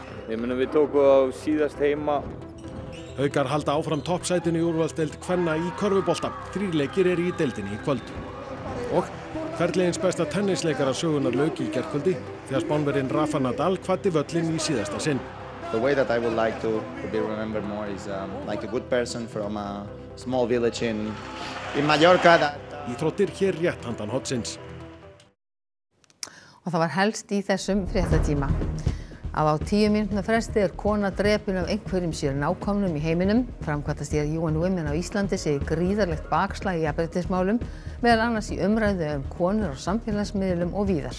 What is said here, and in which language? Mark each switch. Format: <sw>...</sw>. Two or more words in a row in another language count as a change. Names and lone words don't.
<is>Við tókum á síðast heima. Haukar halda áfram toppsætinu í úrvalsdeild kvenna í körfubolta. 3 leikir eru í deildinni í kvöld. Og ferliðins besta tennisleikara sögunar lauk í gærkvöldi þegar Spánverjinn Rafa Nadal kvaddi völlinn í síðasta sinn.</is> <en>The way that I would like to be remembered more is like a good person from a small village in Mallorca.</en> <is>Íþróttir hér rétt handan hornsins. Og það var helst í þessum fréttatíma. Á 10 mínútna fresti er kona drepin af einhverjum sér nákomnum í heiminum. Framkvæmdastýra UN Women á Íslandi segir gríðarlegt bakslag í jafnréttismálum, meðal annars í umræðu konur á samfélagsmiðlum og víðar.</is>